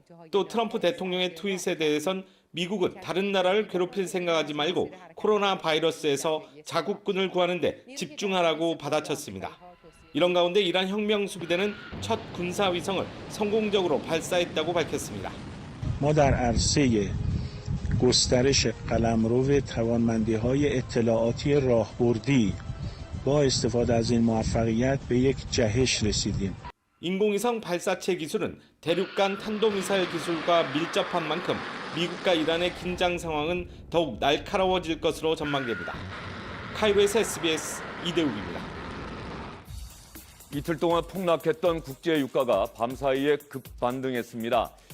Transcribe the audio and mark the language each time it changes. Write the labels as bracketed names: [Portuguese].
[Korean] 또 트럼프 대통령의 트윗에 대해선 미국은 다른 나라를 괴롭힐 생각하지 말고 코로나 바이러스에서 자국군을 구하는 데 집중하라고 받아쳤습니다. 이런 가운데 이란 혁명수비대는 첫 군사위성을 성공적으로 발사했다고 밝혔습니다. [Persian] ما در عرصه گسترش قلمرو توانمندی‌های اطلاعاتی راهبردی با استفاده از این موفقیت به یک جهش رسیدیم. [Korean] 인공위성 발사체 기술은 대륙간 탄도미사일 기술과 밀접한 만큼 미국과 이란의 긴장 상황은 더욱 날카로워질 것으로 전망됩니다. 카이로에서 SBS 이대욱입니다. 이틀 동안 폭락했던 국제 유가가 밤사이에 급반등했습니다.